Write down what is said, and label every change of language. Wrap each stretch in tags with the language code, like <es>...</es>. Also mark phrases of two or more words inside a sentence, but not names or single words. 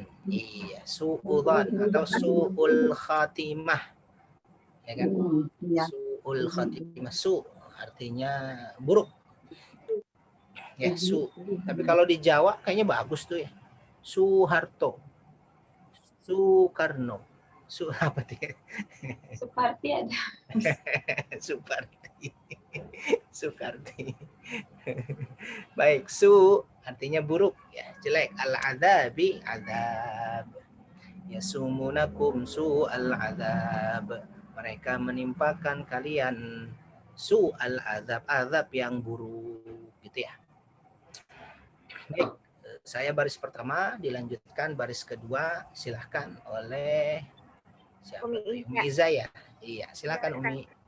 <ar>Iya, su'udzon atau su'ul khatimah.</ar> <id>Ya kan?</id> <ar>Su'ul khatimah.</ar> <id>Su artinya buruk. Ya, su. Tapi kalau di Jawa kayaknya bagus tuh ya. Soeharto. Soekarno. Su apa tuh? Suparti ada. Suparti. Sukarti. Baik, su artinya buruk ya, jelek.</id> <ar>Al-adabi adab. Yasumunakum su al-adab.</ar> <id>Mereka menimpakan kalian</id> <ar>su al-adab,</ar> <id>azab yang buruk gitu ya. Baik, saya baris pertama, dilanjutkan baris kedua, silahkan oleh siapa tuh? Umi Iza ya. Iya, silakan Umi.</id>